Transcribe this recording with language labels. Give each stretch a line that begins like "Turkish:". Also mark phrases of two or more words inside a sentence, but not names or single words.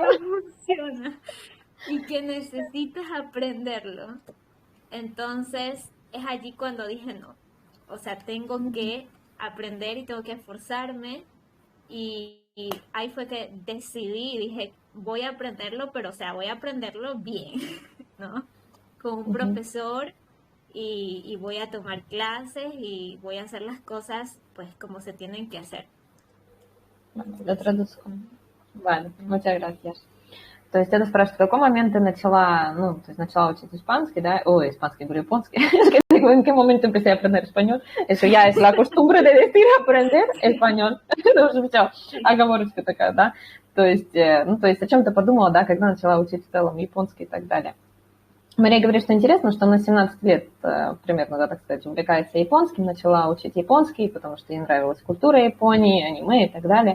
Spanish: no funciona y que necesitas aprenderlo, entonces es allí cuando dije no, o sea, tengo que aprender y tengo que esforzarme y ahí fue que decidí y dije, voy a aprenderlo, pero o sea, voy a aprenderlo bien, ¿no? Con un Ujú. profesor y voy a tomar clases y voy a hacer las cosas pues como se tienen que hacer. Bueno, lo Así. traduzco. Vale, muchas gracias.
Russian: То есть это спрашивает, в какой момент ты начала, ну, то есть начала учить испанский, да? Ой, испанский, говорю японский.
Spanish: ¿En qué momento empecé a aprender español? Eso ya es la costumbre de decir aprender español.
Russian: Это уже все,
Spanish: Sí.
Russian: оговорочка такая, да? То есть, ну, то есть о чем ты подумала, да, когда начала учить в целом японский и так далее. Мария говорит, что интересно, что она 17 лет примерно, да, так сказать, увлекается японским, начала учить японский, потому что ей нравилась культура Японии, аниме и так далее.